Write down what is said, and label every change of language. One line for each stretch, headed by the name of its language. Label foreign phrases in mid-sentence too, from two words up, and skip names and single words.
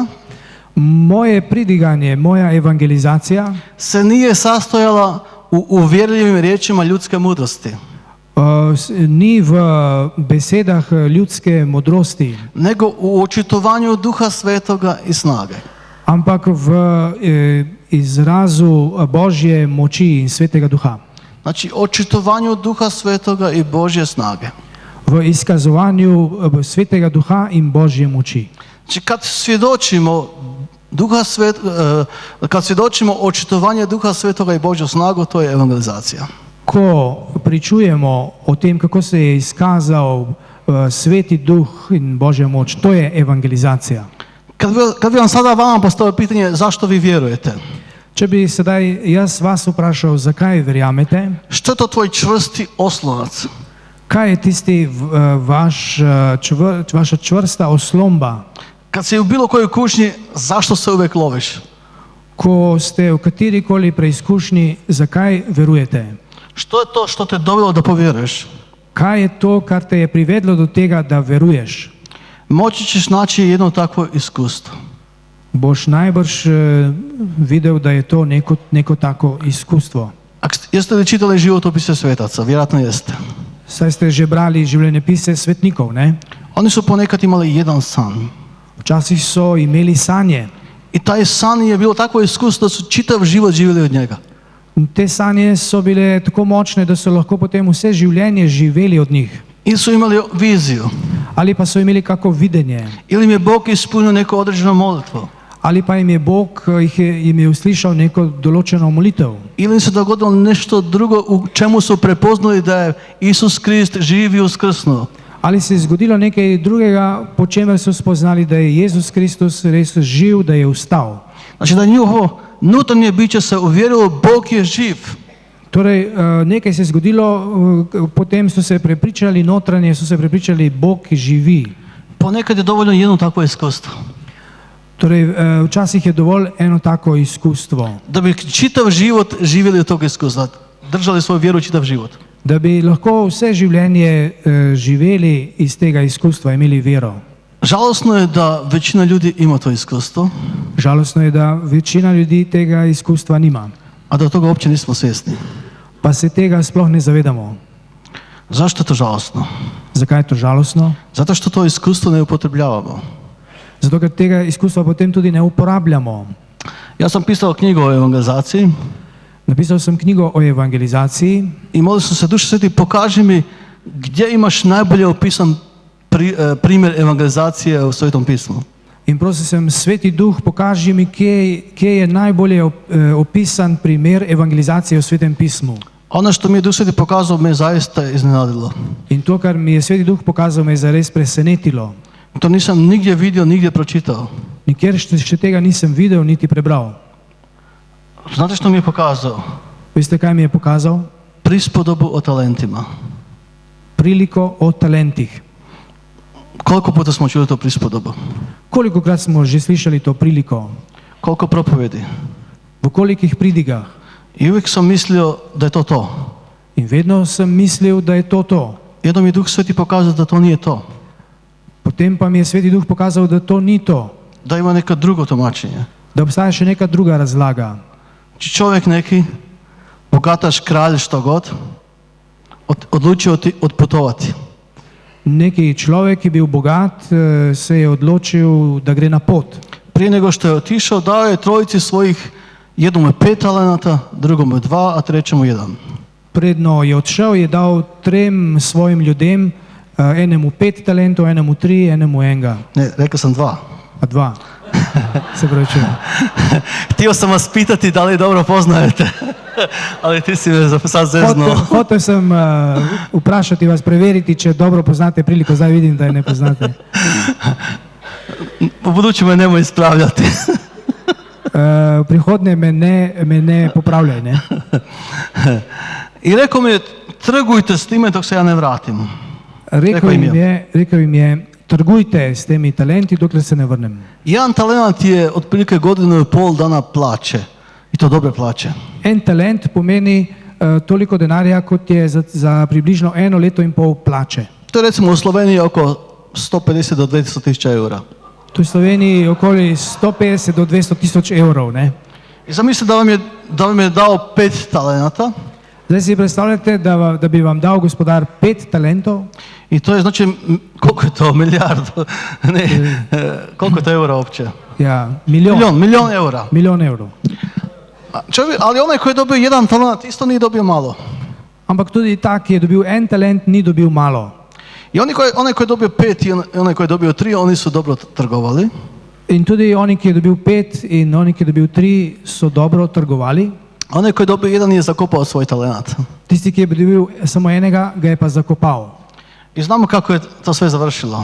Croatian: moje pridiganje, moja evangelizacija se nije sastojala u uvjerljivim riječima ljudske mudrosti,
Slovenian: ni v besedah ljudske modrosti,
Croatian: nego u očitovanju Duha Svetoga i snage.
Slovenian: ampak v izrazu Božje moči in Svetega Duha.
Croatian: Znači, očitovanju Duha Svetoga i Božje snage.
Slovenian: V izkazovanju Svetega Duha in Božje moči.
Croatian: Znači, kad svjedočimo očitovanje Duha Svetoga i Božju snagu, to je evangelizacija.
Slovenian: Ko pričujemo o tem, kako se je izkazal Sveti Duh in Božja moč, to je evangelizacija.
Croatian: Kad bi vam sada vama postavio pitanje zašto vi vjerujete?
Slovenian: Če bi sedaj jaz vas vprašal, zakaj verjamete,
Croatian: Što je to tvoj čvrsti oslonac?
Slovenian: kaj je tisti vaša čvrsta oslomba,
Croatian: Kad si u bilo kojoj kušnji, zašto se uvijek loviš?
Slovenian: ko ste v katerikoli preizkušnji, zakaj verujete?
Croatian: Što je to što te dovelo da povjeruješ?
Slovenian: Kaj je to, kar te je privedlo do tega, da veruješ?
Croatian: Moći ćeš naći jedno takvo iskustvo.
Slovenian: Boš najbrž videl, da je to neko tako iskustvo.
Croatian: Jeste li čitali životopise svetaca? Vjerojatno jeste.
Slovenian: Saj ste že brali življenjepise svetnikov, ne?
Croatian: Oni su ponekad imali jedan san.
Slovenian: Včasih so imeli sanje.
Croatian: I taj san je bilo takvo iskustvo da su čitav život živjeli od njega.
Slovenian: Te sanje so bile tako močne, da so lahko potem vse življenje živeli od njih.
Croatian: Ili su imali viziju.
Slovenian: Ali pa so imeli kako videnje.
Croatian: Ili im je Bog ispunio neko određeno molitvo.
Slovenian: Ali pa jim je Bog jim je uslišal neko določeno molitev.
Croatian: Ili im se dogodilo nešto drugo u čemu su prepoznali da je Isus Krist živ i uskrsnuo.
Slovenian: Ali se je zgodilo nekaj drugega, po čemer so spoznali, da je Jezus Kristus res živ, da je vstal.
Croatian: Znači da njihovo nutarnje biće se uvjerilo Bog je živ.
Slovenian: Torej, nekaj se je zgodilo, potem so se prepričali notranje, so se prepričali, Bog živi.
Croatian: Ponekad je dovoljno jedno takvo iskustvo.
Slovenian: Torej, včasih je dovolj eno tako iskustvo.
Croatian: Da bi čitav život živjeli od tog iskustva. Držali svoju vjeru čitav život.
Slovenian: Da bi lahko vse življenje živeli iz tega izkustva, imeli vero.
Croatian: Žalostno je da većina ljudi ima to iskustvo.
Slovenian: Žalostno je da večina ljudi tega izkustva nima.
Croatian: A da toga uopće nismo svjesni.
Slovenian: Pa se tega sploh ne zavedamo.
Croatian: Zašto je to žalostno?
Slovenian: Zakaj je to žalostno?
Croatian: Zato što to iskustvo ne upotrebljavamo.
Slovenian: Zato, ker tega izkustva potem tudi ne uporabljamo.
Croatian: Ja sam pisao knjigu o evangelizaciji.
Slovenian: Napisal sem knjigo o evangelizaciji.
Croatian: I molio sam se, Duše Sveti, pokaži mi gdje imaš najbolje opisan primjer evangelizacije u Svetom pismu.
Slovenian: In prosil sem, Sveti Duh, pokaži mi, kje je najbolje opisan primer evangelizacije v Svetem pismu.
Croatian: Ono što mi je Duh Sveti pokazao me zaista iznenadilo.
Slovenian: In to, kar mi je Sveti Duh pokazal, me je zares presenetilo.
Croatian: To nisam nigdje vidio, nigdje pročitao.
Slovenian: Nikjer še tega nisem videl, niti prebral.
Croatian: Znate što mi je pokazao?
Slovenian: Veste, kaj mi je pokazal?
Croatian: Prispodobu o talentima.
Slovenian: Priliko o talentih.
Croatian: Koliko puta smo čuli to prispodobu?
Slovenian: Kolikokrat smo že slišali to priliko?
Croatian: Koliko propovedi?
Slovenian: V kolikih pridigah?
Croatian: I uvijek sam mislio da je to to.
Slovenian: In vedno sem mislil, da je to to.
Croatian: Jednom je Duh Sveti pokazao da to nije to.
Slovenian: Potem pa mi je Sveti Duh pokazal, da to ni to.
Croatian: Da ima neka drugo tumačenje.
Slovenian: Da obstaja še neka druga razlaga.
Croatian: Čovjek neki, bogataš, kralj, što god, odlučio otputovati.
Slovenian: Neki človek, ki je bil bogat, se je odločil, da gre na pot.
Croatian: Prije nego što je otišao, dao je trojici svojih, jednomu 5 talenata, drugome 2, a trećemu 1.
Slovenian: Predno je odšel, je dal 3 svojim ljudem, enemu 5 talentov, enemu 3, enemu 1.
Croatian: Ne, rekao sam 2.
Slovenian: A 2. Se pravi, če.
Croatian: Htio sam vas pitati da li dobro poznajete, ali ti si me sad zeznuo.
Slovenian: Hotel sem vprašati vas, preveriti, če dobro poznate priliko, zdaj vidim, da je ne poznate.
Croatian: U budući me nemoj ispravljati.
Slovenian: V prihodnje me ne popravljaj, ne?
Croatian: I rekao mi je, trgujte s time dok se ja ne vratim.
Slovenian: Rekel im je, trgujte s temi talenti, dokler se ne vrnem.
Croatian: Jedan talent je otprilike 1,5 dana plaće. I to dobre plaće.
Slovenian: En talent pomeni toliko denarja, kot je za približno 1,5 leta plače.
Croatian: To je recimo u Sloveniji oko 150 do 200 tisuća eura.
Slovenian: To je v Sloveniji okoli 150 do 200 tisoč evrov, ne?
Croatian: I zamislite da vam je dao 5 talenata.
Slovenian: Zdaj si predstavljate, da bi vam dal gospodar 5 talentov.
Croatian: I to je znači, koliko je to, milijardu? Ne, koliko je to eura uopće?
Slovenian: Ja, milijon eura. Milijon evrov.
Croatian: Ali onaj koji je dobio 1 talent isto nije dobio malo.
Slovenian: Ampak tudi tak, ki je dobil 1 talent, ni dobil malo.
Croatian: I onaj koji je dobio 5 i onaj koji je dobio 3, oni su dobro trgovali.
Slovenian: In tudi oni, ki je dobil 5 in oni, ki je dobil 3, so dobro trgovali.
Croatian: Onaj koji je dobio 1 je zakopao svoj talent.
Slovenian: Tisti, ki je dobil samo enega, ga je pa zakopal.
Croatian: I znamo kako je to sve završilo.